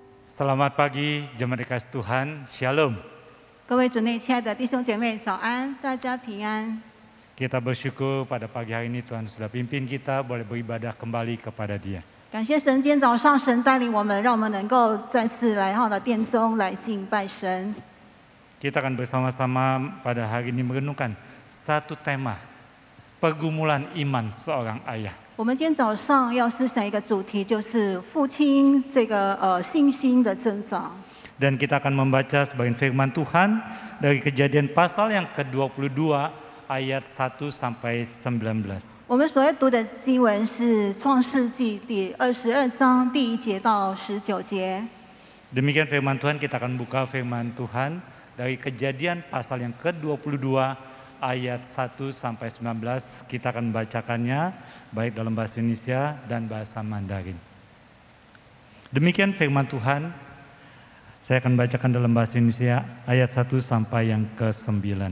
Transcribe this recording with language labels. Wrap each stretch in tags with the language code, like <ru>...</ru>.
<id>Selamat pagi, jemaat dikasih Tuhan, Shalom.</id> <zh>各位主内亲爱的弟兄姐妹，早安，大家平安。</zh> <id>Kita bersyukur pada pagi hari ini Tuhan sudah pimpin kita boleh beribadah kembali kepada Dia.</id> <zh>感谢神，今天早上神带领我们，让我们能够再次来到了殿中来敬拜神。</zh> <id>Kita akan bersama-sama pada hari ini merenungkan satu tema, pergumulan iman seorang ayah.</id> <zh>我们今天早上要思想一个主题，就是父亲这个信心的增长。</zh> <id>Dan kita akan membaca sebagian firman Tuhan dari Kejadian pasal yang ke-22 ayat 1 sampai 19. 我们所要读的经文是创世纪第22章第1节到19节。 Demikian firman Tuhan, kita akan buka firman Tuhan dari Kejadian pasal yang ke-22 ayat 1 sampai 19. Kita akan membacakannya baik dalam bahasa Indonesia dan bahasa Mandarin. Demikian firman Tuhan. Saya akan bacakan dalam bahasa Indonesia ayat 1 sampai yang ke-9.</id>